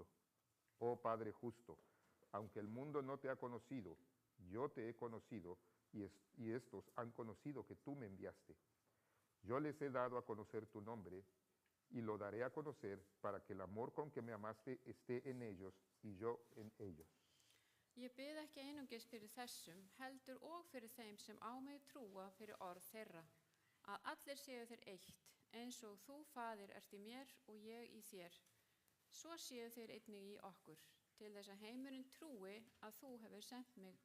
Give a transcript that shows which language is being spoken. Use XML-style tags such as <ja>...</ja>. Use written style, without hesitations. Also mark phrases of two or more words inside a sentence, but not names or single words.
<es>Oh Padre justo, aunque el mundo no te ha conocido, yo te he conocido, y estos han conocido que tú me enviaste. Yo les he dado a conocer tu nombre, y lo daré a conocer para que el amor con que me amaste esté en ellos y yo en ellos.</es> <is>Ég bið ekki einungis fyrir þessum, heldur og fyrir þeim sem á mig trúa fyrir orð þeirra, að allir séu þeir eitt, eins og þú, Faðir, ert í mér og ég í þér. Svo séu þeir einnig í okkur, til þess að heimurinn trúi að þú hefur sendt mig.</is>